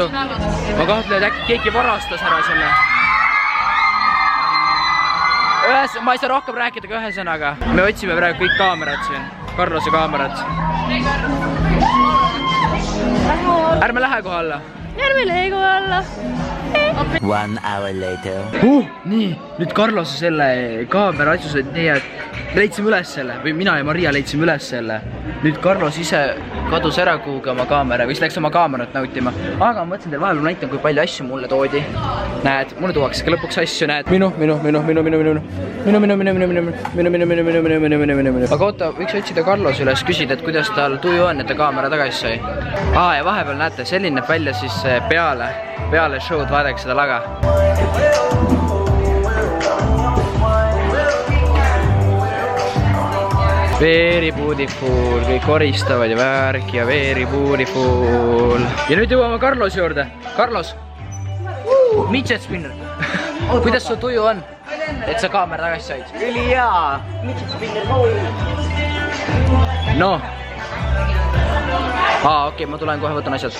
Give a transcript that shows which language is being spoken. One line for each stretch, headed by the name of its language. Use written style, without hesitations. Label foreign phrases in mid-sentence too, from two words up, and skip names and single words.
Estonian: Ma kahtlen, et äkki keegi varastas ära selle. Ma ei saa rohkem rääkida ka ühe sõnaga. Me otsime praegu kõik kaamerad siin. Carlose kaamerad. Ärme lähe kohe alla. Ärme lähe kohe alla.
English: 1 hour later.
Estonian: Nii, nüüd Carlose selle kaamera asjused nii, et leidsime üles selle või mina ja Maria leidsime üles selle. Nüüd Carlos ise kadus ära kuhugi oma kaamera või siis läks oma kaamerat nautima. Aga ma mõtlesin teile vahepeal näitan, kui palju asju mulle toodi. Näed, mulle tuuakse ka lõpuks asju, näed. Aga oota, võiks otsida Carlos üles, küsida, et kuidas tal tuju on, et ta kaamera tagasi sai. Ja vahepeal näete, selline näeb välja siis peale show'd, vaadake seda laga.
English: Very beautiful,
Estonian: kõik koristavad ja värk ja
English: very beautiful.
Estonian: Ja nüüd jõuame Carlos juurde.
English: Carlos, midget spinner.
Estonian: Kuidas su tuju on, et sa kaamera tagasi said? Ülihea,
English: midget spinner
Estonian: kooli. No. Okei, ma tulen kohe, võtan asjad.